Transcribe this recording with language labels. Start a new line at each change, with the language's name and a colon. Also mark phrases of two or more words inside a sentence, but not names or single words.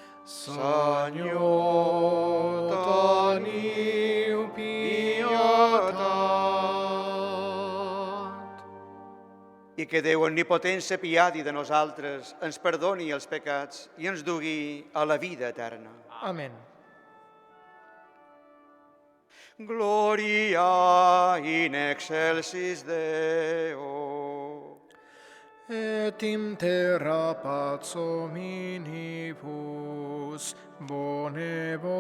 Catalan: Senyor, teniu pietat. I que Déu omnipotent s'apiadi de nosaltres, ens perdoni els pecats i ens dugui a la vida eterna. Amén.
Latin: Gloria in excelsis Deo. Et in terra paz hominibus, bone